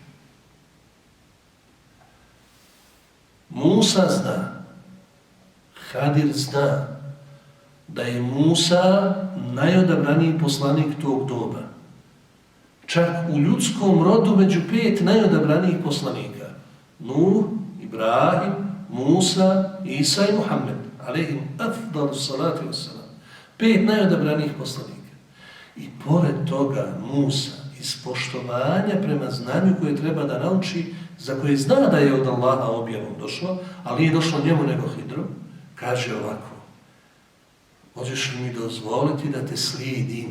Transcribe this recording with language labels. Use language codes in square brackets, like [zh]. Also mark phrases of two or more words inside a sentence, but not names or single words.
[bs] Musa zna, Hadir zna, da je Musa najodabraniji poslanik tog doba. Čak u ljudskom rodu među 5 najodabranijih poslanika. Nuh, Ibrahim, Musa, Isa i Muhammed. [ar] عليهم أفضل الصلاة والسلام. [bs] 5 najodabranijih poslanika. I pored toga Musa iz poštovanja prema znanju koje treba da nauči, za koje zna da je od Allaha objavom došlo, ali nije došlo njemu nego Hidru, kaže ovako: možeš li mi dozvoliti da te slijedim?